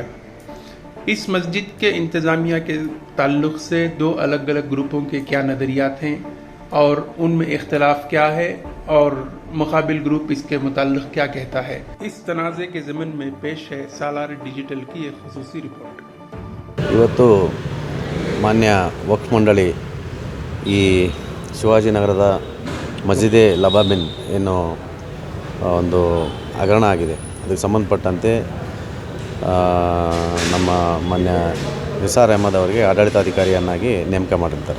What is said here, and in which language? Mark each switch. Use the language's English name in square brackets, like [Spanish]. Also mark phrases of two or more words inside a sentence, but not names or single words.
[Urdu] اس مسجد کے انتظامیہ کے تعلق سے دو الگ الگ گروپوں کے کیا نظریات ہیں اور ان میں اختلاف کیا ہے اور مقابل گروپ اس کے متعلق کیا کہتا ہے، اس تنازعے کے ضمن میں پیش ہے سالار ڈیجیٹل کی ایک خصوصی رپورٹ. [Kannada] ಇವತ್ತು ಮಾನ್ಯ ವಕ್ಫ್ ಮಂಡಳಿ ಈ ಶಿವಾಜಿನಗರದ ಮಸ್ಜಿದೆ ಲಬಾಬಿನ್ ಏನೋ ಒಂದು ಹಗರಣ ಆಗಿದೆ, ಅದಕ್ಕೆ ಸಂಬಂಧಪಟ್ಟಂತೆ ನಮ್ಮ ಮಾನ್ಯ ನಿಸಾರ್ ಅಹಮದ್ ಅವರಿಗೆ ಆಡಳಿತಾಧಿಕಾರಿಯನ್ನಾಗಿ ನೇಮಕ ಮಾಡಿರ್ತಾರೆ.